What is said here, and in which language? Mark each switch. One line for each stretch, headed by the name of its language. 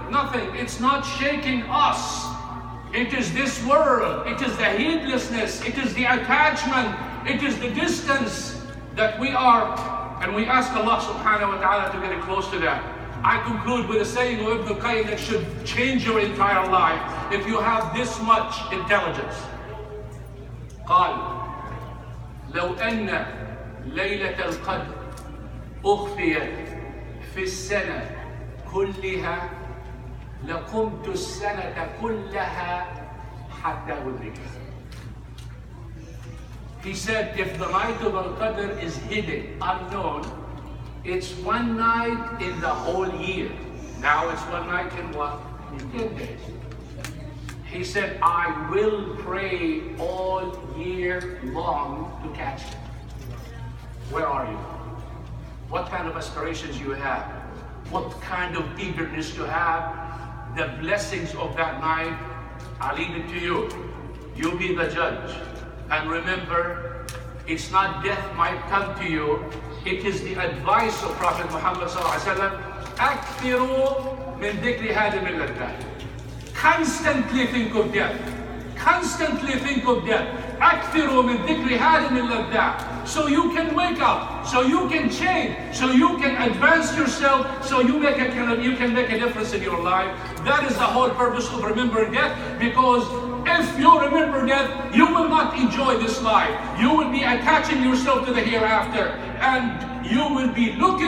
English: It's not shaking us. It is this world, it is the heedlessness, it is the attachment, it is the distance that we are, and we ask Allah Subhanahu wa ta'ala to get it close to that. I conclude with a saying of Ibn Qayyim that should change your entire life if you have this much intelligence.
Arabic: قال لو أن ليلة القدر أخفيت في السنة كلها لقمت السنة كلها حتى أدركها.
English: He said, if the night of Al-Qadr is hidden, unknown, it's one night in the whole year. Now it's one night in what? In 10 days. He said, I will pray all year long to catch it. Where are you? What kind of aspirations you have? What kind of eagerness you have? The blessings of that night, I leave it to you. You be the judge. And remember, it's not death might come to you, it is the advice of Prophet Muhammad sallallahu alaihi wasallam.
Arabic: أكثروا من ذكر هذه اللذات.
English: Constantly think of death. Constantly think of death.
Arabic: أكثروا من ذكر هذه اللذات.
English: so you can wake up, so you can change, so you can advance yourself, so you can make a difference in your life. That is the whole purpose of remembering death, because if you remember death, you will not enjoy this life. You will be attaching yourself to the hereafter, and you will be looking